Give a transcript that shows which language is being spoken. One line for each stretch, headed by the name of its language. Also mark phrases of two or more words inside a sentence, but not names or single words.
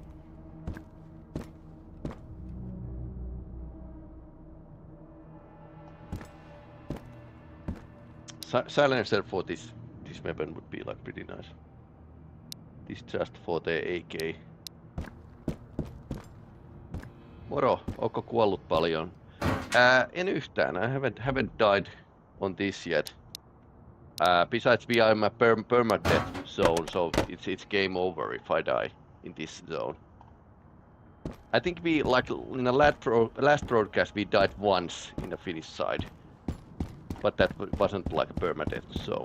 English: Silencer for this weapon would be like pretty nice. This just for the AK.
Finnish: Moro, ootko kuollut paljon? En yhtään.
English: I haven't died on this yet. Besides, we are in a permadeath zone, so it's game over if I die in this zone. I think we, like in the last broadcast, we died once in the Finnish side, but that wasn't like a permadeath zone.